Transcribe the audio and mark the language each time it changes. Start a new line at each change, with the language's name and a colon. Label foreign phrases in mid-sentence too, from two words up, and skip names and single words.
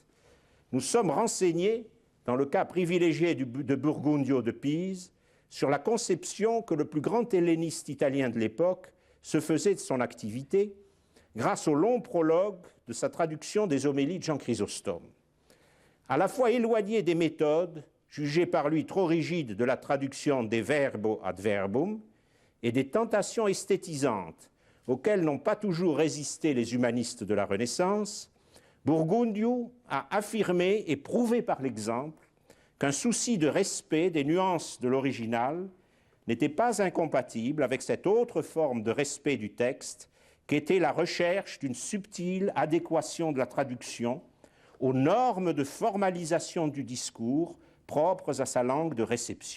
French: Nous sommes renseignés, dans le cas privilégié de Burgundio de Pise, sur la conception que le plus grand helléniste italien de l'époque se faisait de son activité grâce au long prologue de sa traduction des homélies de Jean Chrysostome. À la fois éloigné des méthodes, jugées par lui trop rigides de la traduction des
Latin: verbo ad verbum,
French: et des tentations esthétisantes auxquelles n'ont pas toujours résisté les humanistes de la Renaissance, Burgundio a affirmé et prouvé par l'exemple qu'un souci de respect des nuances de l'original n'était pas incompatible avec cette autre forme de respect du texte qu'était la recherche d'une subtile adéquation de la traduction aux normes de formalisation du discours propres à sa langue de réception.